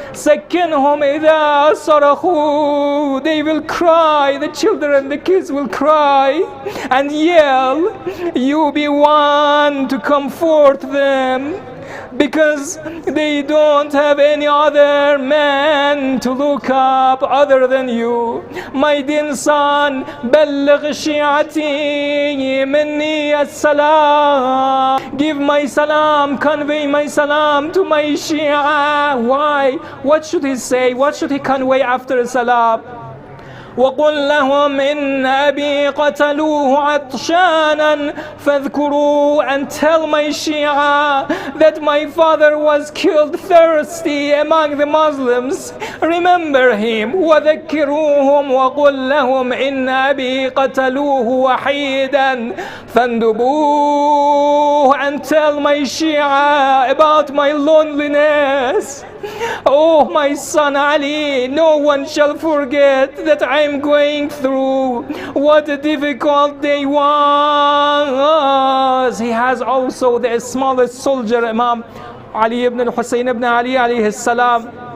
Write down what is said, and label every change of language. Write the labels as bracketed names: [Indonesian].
[Arabic] Sakinhum idha sarahu, [English] they will cry, the children, the kids will cry and yell. You be one to comfort them, because they don't have any other man to look up other than you. My dear son, [Arabic] بلغ شيعتي مني السلام. [English] Give my salam, convey my salam to my Shia. Why? What should he say? What should he convey after salam? [Arabic] وقل لهم إن أبي قتلوه عطشانا فاذكروا, [English] and tell my Shia that my father was killed thirsty among the Muslims. Remember him. [Arabic] وذكروهم وقل لهم إن أبي قتلوه وحيدا فاندبوه, [English] and tell my Shia about my loneliness. Oh, my son Ali, no one shall forget that I am going through. What a difficult day was. He has also the smallest soldier, Imam Ali ibn Hussain ibn Ali alayhi salam.